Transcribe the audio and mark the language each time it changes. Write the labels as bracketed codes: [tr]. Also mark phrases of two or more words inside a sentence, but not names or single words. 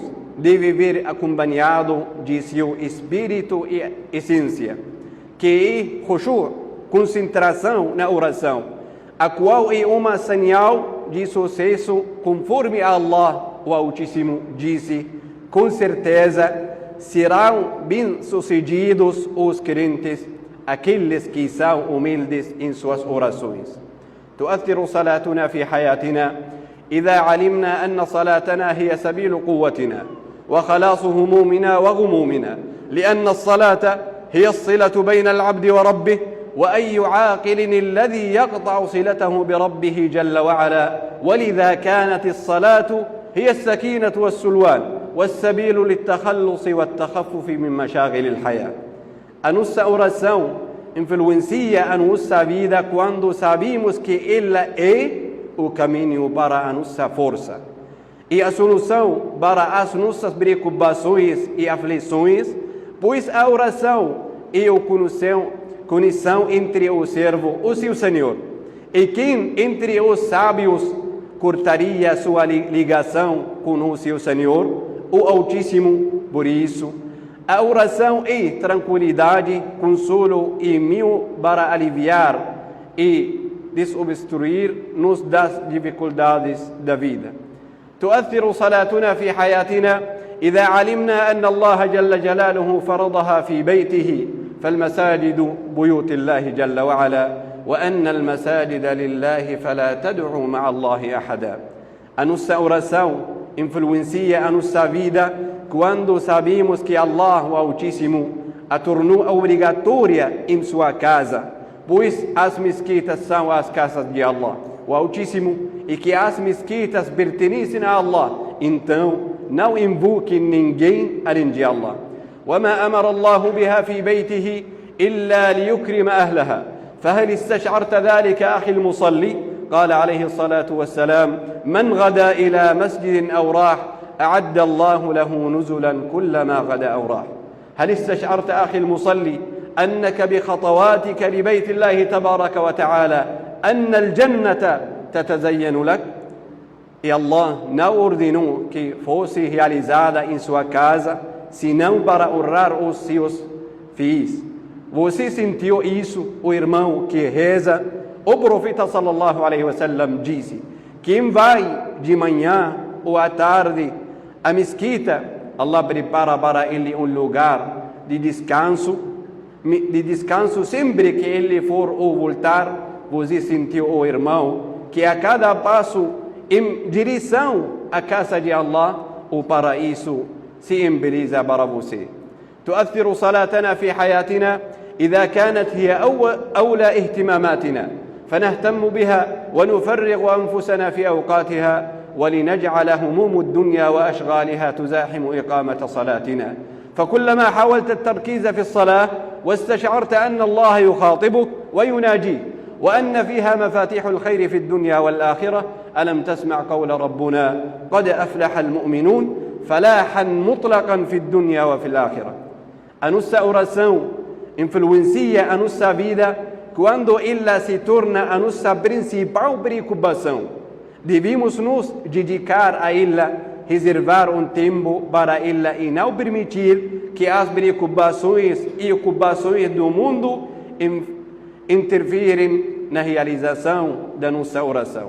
[pt] de viver acompanhado de seu espírito e essência, que é khushu', concentração na oração, a qual é uma señal de sucesso, conforme Allah, o Altíssimo, disse: com certeza serão bem-sucedidos os crentes, aqueles que são humildes em suas orações. [ar] تؤثر صلاتنا في حياتنا إذا علمنا أن صلاتنا هي سبيل قوتنا وخلاص همومنا وغمومنا، لأن الصلاة هي الصلة بين العبد وربه، وأي عاقل الذي يقطع صلته بربه جل وعلا، ولذا كانت الصلاة هي السكينة والسلوان والسبيل للتخلص والتخفف من مشاغل الحياة. [pt] A nossa oração influencia a nossa vida quando sabemos que ela é o caminho para a nossa força e a solução para as nossas preocupações e aflições, pois a oração é a conexão entre o servo e o seu Senhor. E quem entre os sábios cortaria sua ligação com o seu Senhor, o Altíssimo? Por isso, a oração é tranquilidade, consolo e meio para aliviar e desobstruir-nos das dificuldades da vida. [ar] تؤثر صلاتنا في حياتنا إذا علمنا أن الله جل جلاله فرضها في بيته فالمساجد بيوت الله جل وعلا وأن المساجد لله فلا تدعوا مع الله أحدا. [pt] A nossa oração influencia a nossa vida quando sabemos que Allah, o Altíssimo, a tornou obrigatória em sua casa, pois as mesquitas são as casas de Allah, o Altíssimo, e que as mesquitas pertencem a Allah, então não invoquem ninguém além de Allah. [ar] وما أمر الله بها في بيته إلا ليكرم أهلها فهل استشعرت ذلك أخي المصلي؟ قال عليه الصلاة والسلام: من غدا إلى مسجد أو راح أعد الله له نزلا كلما غدا أو راح. هل استشعرت أخي المصلي أنك بخطواتك لبيت الله تبارك وتعالى أن الجنة تتزين لك؟ [pt] E Allah não ordenou que fosse realizada em sua casa, senão para honrar os seus fiéis. Você sentiu isso, o irmão que reza? O profeta [ar] صلى الله عليه وسلم [pt] disse: quem vai de manhã ou à tarde à mesquita, Allah prepara para ele um lugar de descanso sempre que ele for ou voltar. Você sentiu, o irmão, que a cada passo em direção à casa de Allah, o paraíso se embeleza para você. [ar] تؤثر صلاتنا في حياتنا إذا كانت هي أولى اهتماماتنا فنهتم بها ونفرغ أنفسنا في أوقاتها ولنجعل هموم الدنيا وأشغالها تزاحم إقامة صلاتنا فكلما حاولت التركيز في الصلاة واستشعرت أن الله يخاطبك ويناجيك وأن فيها مفاتيح الخير في الدنيا والآخرة، ألم تسمع قول ربنا قد أفلح المؤمنون فلاحا مطلقا في الدنيا وفي الآخرة. [pt] A nossa oração influencia a nossa vida quando ela se torna a nossa principal preocupação. Devemos nos dedicar a ela, reservar um tempo para ela e não permitir que as preocupações e ocupações do mundo interferem na realização da nossa oração.